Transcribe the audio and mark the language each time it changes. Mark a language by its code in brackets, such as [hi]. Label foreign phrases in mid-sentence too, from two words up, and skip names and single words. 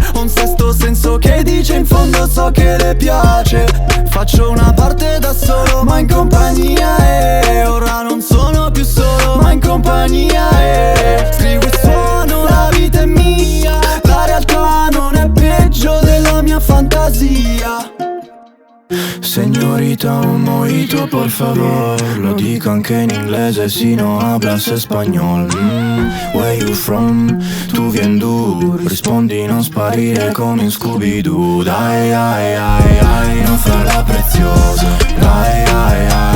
[it] Ho un sesto senso che dice in fondo so che le piace. Faccio una parte da solo ma in compagnia, e ora non sono più solo ma in compagnia, e scrivo e suono, la vita è mia. La realtà non è peggio della mia fantasia. [es] Señorita, un mojito por favor. [it] Lo dico anche in inglese, [es] si no hablas español. [en] Where you from? [fr] Tu vien du. [it] Rispondi, non sparire come in Scooby-Doo. Dai, ai, ai, ai, non farla preziosa. Dai, ai,